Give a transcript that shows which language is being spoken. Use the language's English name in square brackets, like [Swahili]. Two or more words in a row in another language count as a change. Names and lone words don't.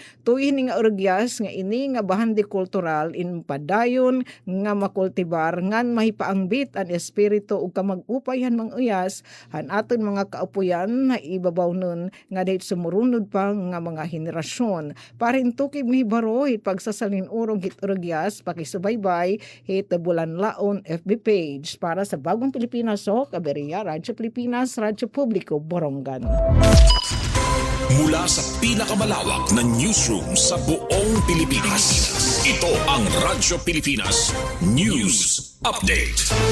[Waray] Tuwi hini nga urugyas nga ini nga bahandi kultural in padayon nga makultibar ngan mahipaangbit ang espiritu ug kamag-upayan manguyas han aton mga kaupuyan na ibabaw nun nga dahil sumurunod pa nga mga henerasyon. Parintukib ni Baro hit pagsasalinurong hit urugyas pakisubaybay hit bulan laon FB page [Filipino] para sa Bagong Pilipinas [Waray] so Kaberia Radyo Pilipinas Radyo Publiko Borongan. [Filipino] Mula sa pinakamalawak na newsroom sa buong Pilipinas, ito ang Radyo Pilipinas News Update.